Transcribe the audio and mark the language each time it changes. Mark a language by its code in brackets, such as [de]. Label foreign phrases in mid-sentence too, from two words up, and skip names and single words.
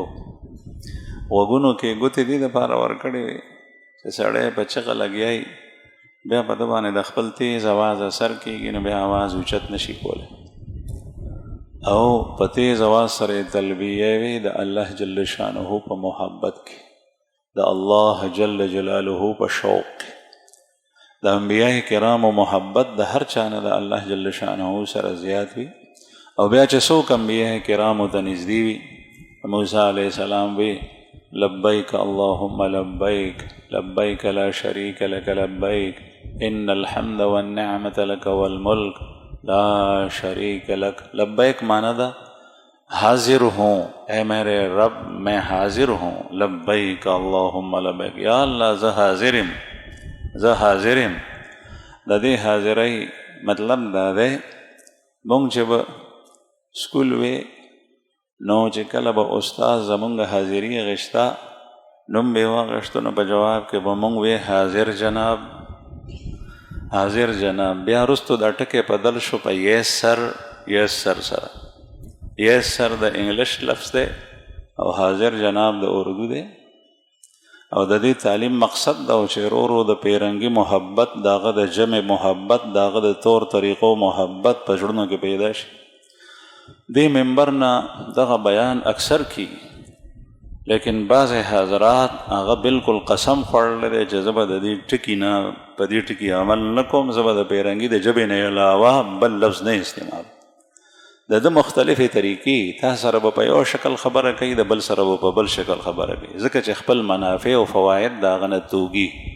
[ps] غوږونو کې ګوتې دې دپاره ورکړې وې چې سړی په چغه لګیایي بیا په ده باندې د خپل تیز اواز اثر کېږي نو بیا اواز اوچت نشي کولی او په تیز اواز سره تلبیه وې د الله [ar] جل شانه [ps] په محبت کې، د الله [ar] جل جلاله [ps] په شوق کې، د انبیاء کرامو محبت د هر چا نه د الله [ar] جل شانه [ps] سره زیات وي. او بیا چې څوک انبیاء کرامو ته نږدې وي، موسی [ar] علیه السلام [ps] وی [ar] لبیک اللهم لبیک لبیک لا شریک لک [ps] لبیک ان الحمد والنعمة لک والملک لا شریک لک. لبیک مانا دا [ur] حاضر ہوں، اے میرے رب میں حاضر ہوں، [ar] لبیک اللہم لبیک، یا اللہ [ps] زه حاضرم زه حاضرم. د دې حاضرۍ مطلب دا دی مونږ چې به سکول وی نو چې کله به استاد زمونږ حاضري اخیسته نوم به یې واخیستو نو په جواب کې به مونږ وی [ur] حاضر جناب حاضر جناب. [ps] بیا وروستو دا ټکی بدل شو په [en] yes sir yes sir [ps] سره. [en] yes sir [ps] د انګلیش لفظ دی او [ur] حاضر جناب [ps] د اردو دی. او د دې تعلیم مقصد دا و چې ورو ورو د پیرنګي محبت، د هغه د جمع محبت، د هغه د طور طریقو محبت په زړونو کې پیدا شي. دې منبر نه دغه بیان اکثر کی لیکن بعض حضرات هغه بالکل قسم خوړلی دی چې زه به د دې ټکي نه په دې ټکي عمل نه کوم، زه به د پیرنګي د ژبې نه علاوه بل لفظ نه استعمال. د ده مختلفې طریقې، تا سره به په یو شکل خبره کوي، د بل سره به په بل شکل خبره کوي، ځکه چې خپل منافع او فواید د هغه نه توږي.